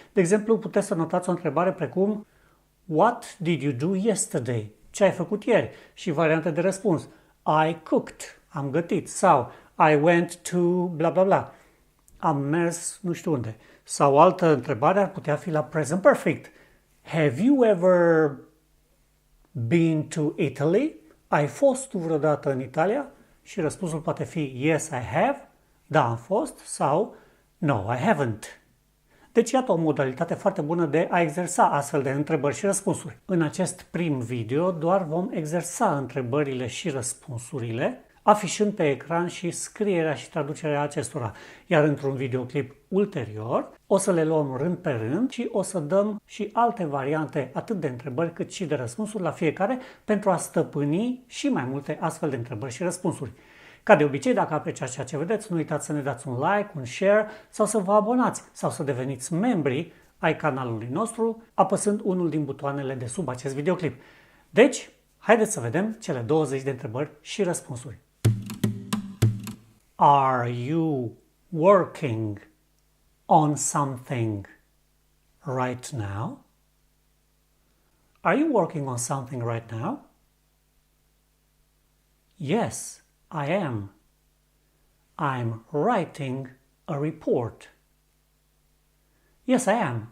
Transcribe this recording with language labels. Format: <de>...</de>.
<ro>De exemplu, puteți să notați o întrebare precum</ro> <en>What did you do yesterday?</en> <ro>Ce ai făcut ieri? Și variante de răspuns.</ro> <en>I cooked.</en> <ro>Am gătit. Sau</ro> <en>I went to bla bla bla.</en> <ro>Am mers nu știu unde. Sau o altă întrebare ar putea fi la present perfect.</ro> <en>Have you ever been to Italy?</en> <ro>Ai fost tu vreodată în Italia? Și răspunsul poate fi</ro> <en>yes, I have,</en> <ro>da, am fost, sau</ro> <en>no, I haven't.</en> <ro>Deci iată o modalitate foarte bună de a exersa astfel de întrebări și răspunsuri. În acest prim video doar vom exersa întrebările și răspunsurile, afișând pe ecran și scrierea și traducerea acestora. Iar într-un videoclip ulterior o să le luăm rând pe rând și o să dăm și alte variante atât de întrebări cât și de răspunsuri la fiecare pentru a stăpâni și mai multe astfel de întrebări și răspunsuri. Ca de obicei, dacă apreciați ceea ce vedeți, nu uitați să ne dați un like, un share sau să vă abonați sau să deveniți membri ai canalului nostru apăsând unul din butoanele de sub acest videoclip. Deci, haideți să vedem cele 20 de întrebări și răspunsuri.</ro> <en>Are you working on something right now? Are you working on something right now? Yes, I am. I'm writing a report. Yes, I am.</en>